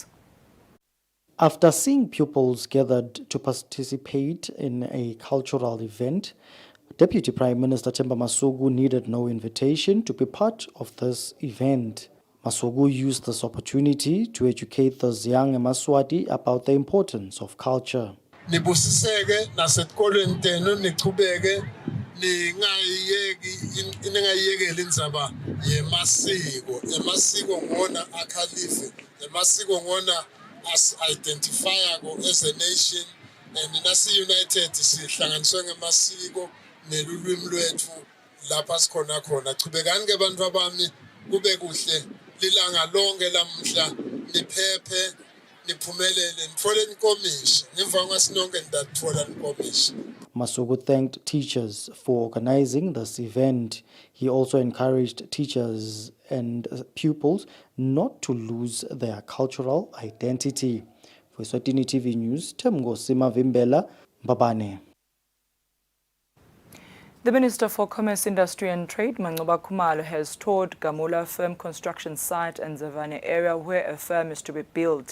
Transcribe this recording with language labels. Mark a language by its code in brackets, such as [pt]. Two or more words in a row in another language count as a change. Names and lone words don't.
[en] After seeing pupils gathered to participate in a cultural event, Deputy Prime Minister Themba Masuku needed no invitation to be part of this event. Masuku used this opportunity to educate those young Amaswati about the importance of culture. [ss] Nibusiseke nasetikolweni tenu niqhubeke ningayiyekeli indzaba yemasiko. Emasiko ngona akhalife, emasiko ngona as-identifya [en] as a nation, [ss] and nasi united sihlanganiswe ngemasiko nelulwimi lwethu lapha sikhona khona. Chubekani ke bantu abami, kube kuhle lilanga lonke lamhla, niphephe, niphumelele, nitfole inkomishi. Ngemva kwasinonke nidathola inkomishi. [en] Masuku thanked teachers for organizing this event. He also encouraged teachers and pupils not to lose their cultural identity. For Eswatini TV News, Mangosuthu Vimbela, Mbabane. The Minister for Commerce, Industry and Trade, Khumalo, has toured Gamula Firm construction site and Zavane area where a firm is to be built.